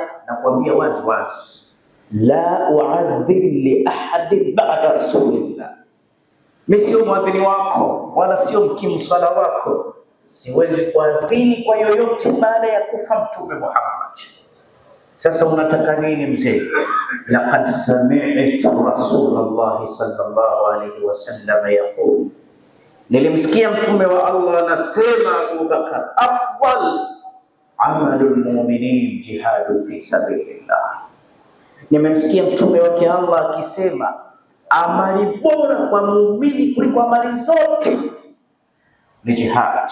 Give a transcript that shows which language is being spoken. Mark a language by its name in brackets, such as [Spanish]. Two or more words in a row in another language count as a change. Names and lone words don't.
[Swahili] Na kuambia wazi wazi, [Arabic] لا أؤذن لأحد بعد رسول الله, [Swahili] mimi sio mwadhini wako wala sio mkimu swala wako, siwezi kuadhini kwa yoyote baada ya kufa Mtume Muhammad. Sasa unataka nini mzee? [Arabic] لقد سمعت رسول الله صلى الله عليه وسلم يقول, [Swahili] nilimsikia mtume wa Allah anasema, Abu Bakar, [Arabic] أفضل أعمال المؤمنين جهاد في سبيل الله. [Swahili] Nimemsikia mtume wake Allah akisema amali bora kwa muumini kuliko amali zote ni jihad.